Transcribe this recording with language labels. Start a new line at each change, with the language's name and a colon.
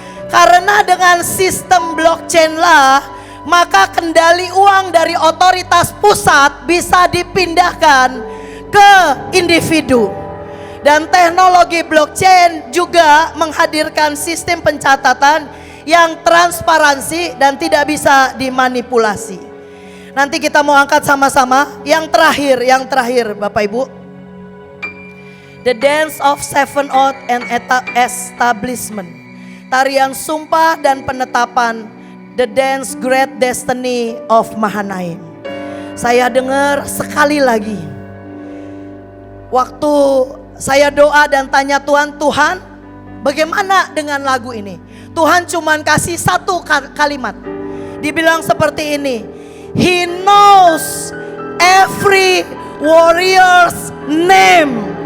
Indonesian: Karena dengan sistem blockchain lah, maka kendali uang dari otoritas pusat bisa dipindahkan ke individu. Dan teknologi blockchain juga menghadirkan sistem pencatatan yang transparansi dan tidak bisa dimanipulasi. Nanti kita mau angkat sama-sama. Yang terakhir Bapak Ibu.
English: The dance of seven oath and establishment.
Indonesian: Tarian sumpah dan penetapan.
English: The dance great destiny of Mahanaim.
Indonesian: Saya dengar sekali lagi. Waktu saya doa dan tanya Tuhan, Tuhan bagaimana dengan lagu ini? Tuhan cuman kasih satu kalimat. Dibilang seperti ini.
English: He knows every warrior's name.